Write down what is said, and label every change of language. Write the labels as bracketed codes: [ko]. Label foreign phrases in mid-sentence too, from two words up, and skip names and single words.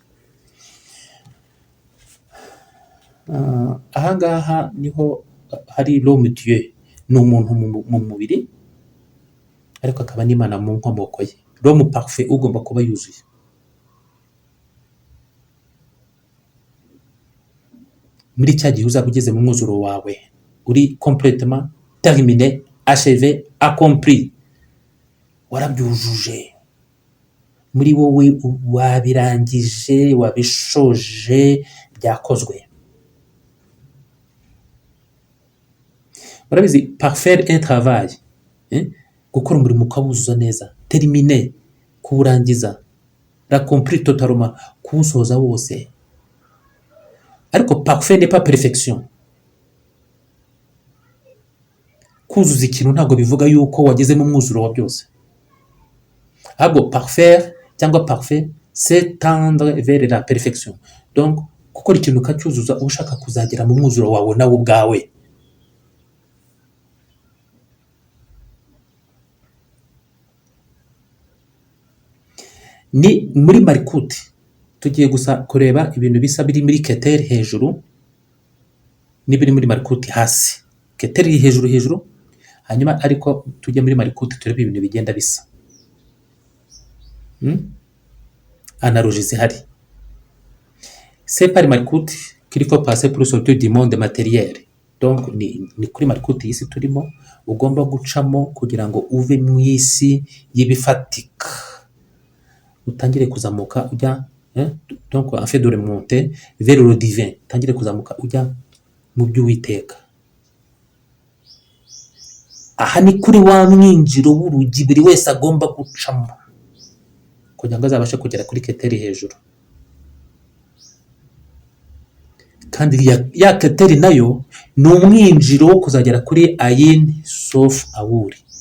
[rw] Ahangaha niho hari [fr] l'homme Dieu, [rw] ni umuntu mu mubiri, ariko akaba n'Imana mu nkomoko ye. [fr] L'homme parfait [rw] ugomba kuba yuzuye. Muri cya gihe uzaba ugeze mu mwuzuro wawe, uri [fr] complètement terminé, achevé, accompli, [rw] warabyujuje muri wowe, wabirangije, wabishoje, byakozwe. [fr] Murabizi parfaire un travail, [rw] gukora umurimo ukawuzuza neza, terminé, kuwurangiza, [fr] l'accompli totalement, [rw] kuwusoza wose. [fr] Ariko parfait n'est pas perfection. [rw] Kuzuza ikintu ntabwo bivuga yuko wageze mu mwuzuro wa byose. [fr] Ahubwo parfaire cyangwa parfait, c'est tendre vers la perfection. [rw] Donc gukora ikintu ukacyuzuza ushaka kuzagera mu mwuzuro wawe nawe ubwawe. Ni muri Malikuti tugiye gusa kureba ibintu bisa biri muri Keter hejuru n'ibiri muri Malikuti hasi. Keter iri hejuru, hanyuma ariko tujye muri Malikuti turebe ibintu bigenda bisa. Analogie zihari. [fr] C'est par Malikuti qu'il faut passer pour sortir du monde matériel. [rw] donc ni kuri marikuti y'isi turimo ugomba gucamo kugira ngo uve mu isi y'ibifatika utangire kuzamuka ujya [fr] donc en fait de remonter vers le divin, [rw] utangire kuzamuka ujya mu by'Uwiteka. Aha ni kuri wa mwinjiro w'urugi buri wese agomba gucamo kugira ngo azabashe kugera kuri keteri hejuru. Kandi ya keteri nayo ni umwinjiro wo kuzagera kuri ayin sof awuri.